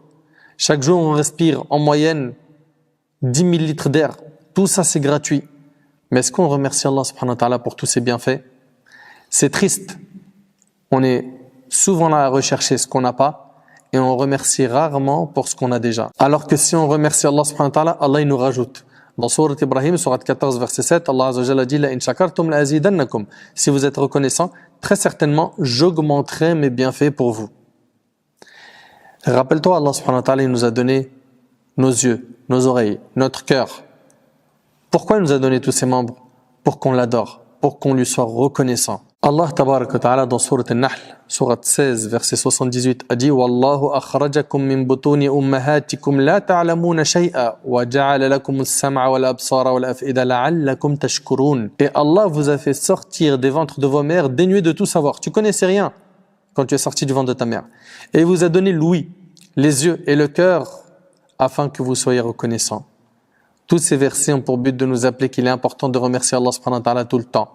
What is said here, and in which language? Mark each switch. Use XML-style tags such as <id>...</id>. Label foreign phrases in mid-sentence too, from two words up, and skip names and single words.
<fr>Chaque jour on respire en moyenne 10 000 litres d'air. Tout ça c'est gratuit. Mais est-ce qu'on remercie Allah</fr> <ar>سبحانه وتعالى</ar> <fr>pour tous ses bienfaits? C'est triste. On est souvent là à rechercher ce qu'on n'a pas et on remercie rarement pour ce qu'on a déjà. Alors que si on remercie Allah</fr> <ar>سبحانه وتعالى,</ar> <fr>Allah il nous rajoute. Dans Sourate Ibrahim, Sourate 14, verset 7, Allah</fr> <ar>عز وجل</ar> <fr>dit «</fr> <ar>لئن شكرتم لأزيدنكم</ar> <fr>» Si vous êtes reconnaissant, très certainement, j'augmenterai mes bienfaits pour vous. Rappelle-toi, Allah</fr> <ar>سبحانه وتعالى,</ar> <fr>il nous a donné nos yeux, nos oreilles, notre cœur. Pourquoi il nous a donné tous ces membres? Pour qu'on l'adore, pour qu'on lui soit reconnaissant. Allah</fr> <ar>تبارك وتعالى</ar> <fr>dans Sourate An-Nahl, Sourate 16, verset 78, a dit «</fr> <ar>والله أخرجكم من بطون أمهاتكم لا تعلمون شيئا وجعل لكم السمع والأبصار والأفئدة لعلكم تشكرون</ar> <fr>» Et Allah vous a fait sortir des ventres de vos mères dénués de tout savoir. Tu connaissais rien quand tu es sorti du ventre de ta mère. Et il vous a donné l'ouïe, les yeux et le cœur afin que vous soyez reconnaissants. Tous ces versets ont pour but de nous appeler qu'il est important de remercier Allah</fr> <ar>سبحانه وتعالى</ar> <fr>tout le temps.</fr>